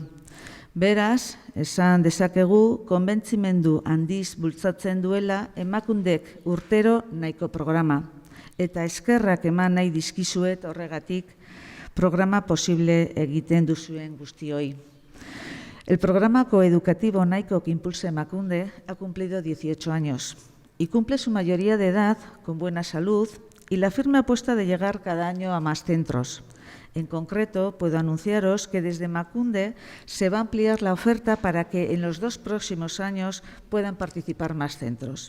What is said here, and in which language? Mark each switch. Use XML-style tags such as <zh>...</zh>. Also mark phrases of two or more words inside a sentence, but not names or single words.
<eu>Beraz, esan dezakegu konbentzimendu handiz bultzatzen duela Emakundek urtero nahiko programa. Eta eskerrak eman nahi dizkizuet horregatik programa posible egiten duzuen guztioi.</eu> <es>El programa coeducativo Nahiko que impulsa Emakunde ha cumplido 18 años y cumple su mayoría de edad con buena salud y la firme apuesta de llegar cada año a más centros. En concreto, puedo anunciaros que desde Emakunde se va a ampliar la oferta para que en los 2 próximos años puedan participar más centros.</es>